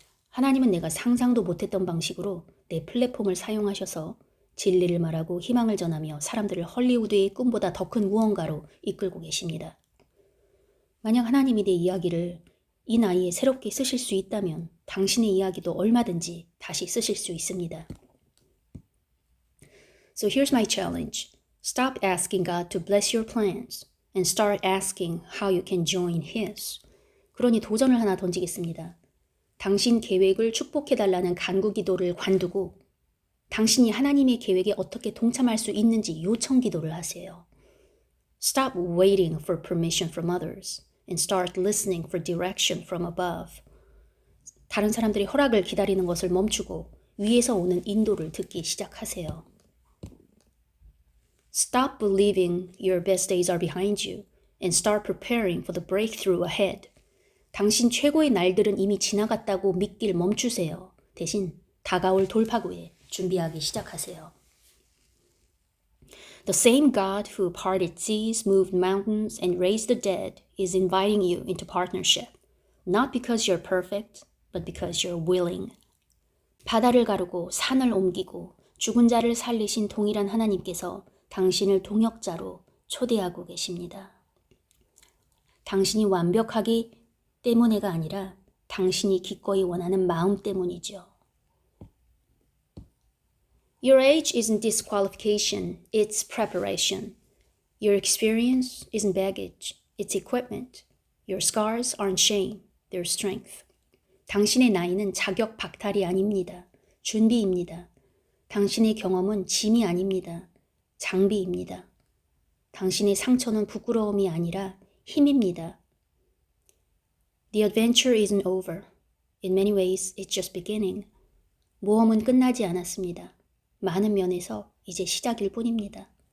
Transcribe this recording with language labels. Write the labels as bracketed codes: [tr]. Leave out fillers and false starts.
[ko] 하나님은 내가 상상도 못했던 방식으로 내 플랫폼을 사용하셔서 진리를 말하고 희망을 전하며 사람들을 헐리우드의 꿈보다 더 큰 무언가로 이끌고 계십니다. 만약 하나님이 내 이야기를 이 나이에 새롭게 쓰실 수 있다면 당신의 이야기도 얼마든지 다시 쓰실 수 있습니다. [en] So here's my challenge. Stop asking God to bless your plans and start asking how you can join His. [ko] 그러니 도전을 하나 던지겠습니다. 당신 계획을 축복해달라는 간구 기도를 관두고 당신이 하나님의 계획에 어떻게 동참할 수 있는지 요청 기도를 하세요. [en] Stop waiting for permission from others and start listening for direction from above. [ko] 다른 사람들이 허락을 기다리는 것을 멈추고 위에서 오는 인도를 듣기 시작하세요. [en] Stop believing your best days are behind you and start preparing for the breakthrough ahead. [ko] 당신 최고의 날들은 이미 지나갔다고 믿길 멈추세요. 대신 다가올 돌파구에 준비하기 시작하세요. [en] The same God who parted seas, moved mountains, and raised the dead is inviting you into partnership. Not because you're perfect, but because you're willing. [ko] 바다를 가르고 산을 옮기고 죽은 자를 살리신 동일한 하나님께서 당신을 동역자로 초대하고 계십니다. 당신이 완벽하기 때문에가 아니라 당신이 기꺼이 원하는 마음 때문이죠. [en] Your age isn't disqualification, it's preparation. Your experience isn't baggage, it's equipment. Your scars aren't shame, they're strength. [ko] 당신의 나이는 자격 박탈이 아닙니다. 준비입니다. 당신의 경험은 짐이 아닙니다. 장비입니다. 당신의 상처는 부끄러움이 아니라 힘입니다. [en] The adventure isn't over. In many ways, it's just beginning. [ko] 모험은 끝나지 않았습니다. 많은 면에서 이제 시작일 뿐입니다.